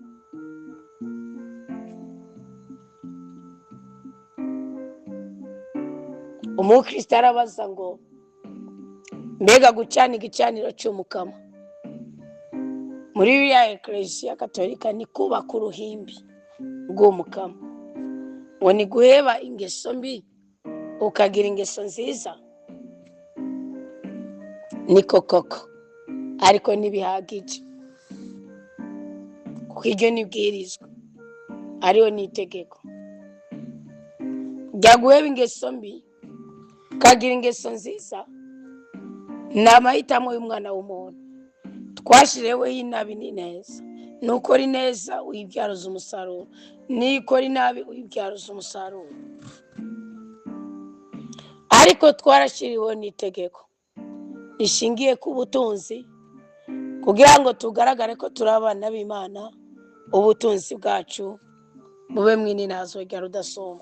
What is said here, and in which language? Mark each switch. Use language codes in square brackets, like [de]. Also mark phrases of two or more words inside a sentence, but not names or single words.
[rn] umukristo arabaza ngo mbega gucana igicaniro cy'umukama muri biriya eklesiya katolika ni kubaka uruhimbi rw'umukama, ngo ni guheba ingeso mbi ukagira ingeso nziza? niko koko, ariko ntibihagije, kuko iryo nibwirizwa ariyo n'itegeko rya guheba ingeso mbi ukagira ingeso nziza. ni amahitamo y'umwana w'umuntu. twashiriweho inabi n'ineza, nukora ineza uyibyaruza umusaruro, nikora inabi uyibyaruza umusaruro. ariko twarashyiriweho n'itegeko rishingiye ku butunzi, kugira ngo tugaragare ko turi abana b'Imana, ubutunzi bwacu bube mw'ininazo rya rudasumbwa.